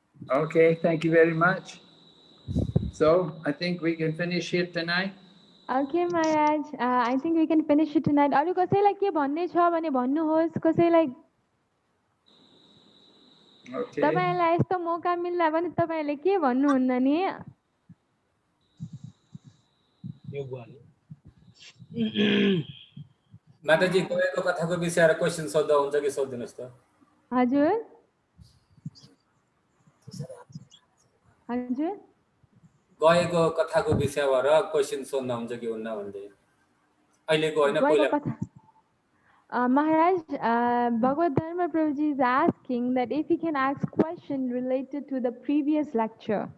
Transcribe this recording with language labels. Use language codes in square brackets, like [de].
[en] Okay, thank you very much. So I think we can finish here tonight. Okay, Maharaj. I think we can finish it tonight. [ne] अरु कसैलाई के भन्ने छ भने भन्नुहोस्, कसैलाई [en] Okay. [ne] तपाईलाई यस्तो मौका मिल्ला भने तपाईले के भन्नुहुन्न नि? माताजी गएको कथाको विषयमा क्वेशन सोध्दा हुन्छ कि सोध्दिनुस् त? हजुर हजुर गएको कथाको विषयमा र क्वेशन सोध्न हुन्छ कि हुन्न भन्दै अहिलेको हैन पहिला [en] Maharaj, Bhagavad Dharma Prabhuji is asking that if he can ask question related to the previous lecture.